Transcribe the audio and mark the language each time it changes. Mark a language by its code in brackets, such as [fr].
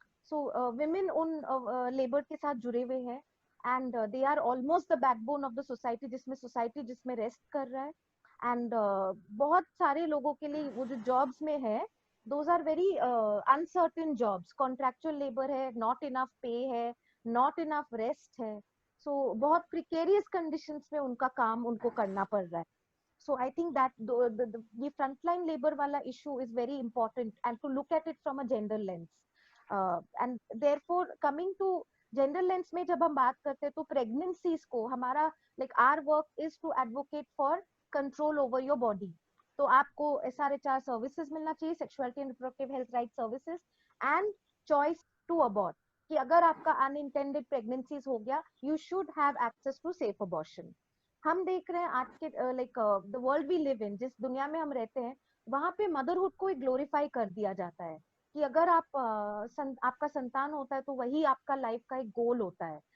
[en] so women [hi] उन labour के साथ जुड़े हुए हैं, [en] and they are almost the backbone of the society, [hi] जिसमें रेस्ट कर रहा है। एंड बहुत सारे लोगों के लिए वो जो जॉब्स में है, [en] those are very uncertain jobs, contractual labour है, not enough pay है, not enough rest है, [hi] सो बहुत [en] precarious conditions [hi] में उनका काम उनको करना पड़ रहा है. [en] So I think that the frontline labor wala issue is very important, and to look at it from a gender lens. And therefore coming to gender lens [hi] में जब हम बात करते हैं तो [en] pregnancies [hi] को हमारा [en] like our work is to advocate for control over your body. [hi] तो आपको [en] SRHR services [hi] मिलना चाहिए, [en] sexuality and reproductive health rights services, and choice to abort. [hi] कि अगर आपका [en] unintended pregnancies [hi] हो गया, [en] you should have access to safe abortion. [hi] हम देख रहे हैं आज के [en] like the world we live in, [hi] जिस दुनिया में हम रहते हैं वहां पे मदरहुड को ग्लोरीफाई कर दिया जाता है कि अगर आप आपका संतान होता है तो वही आपका लाइफ का एक गोल होता है.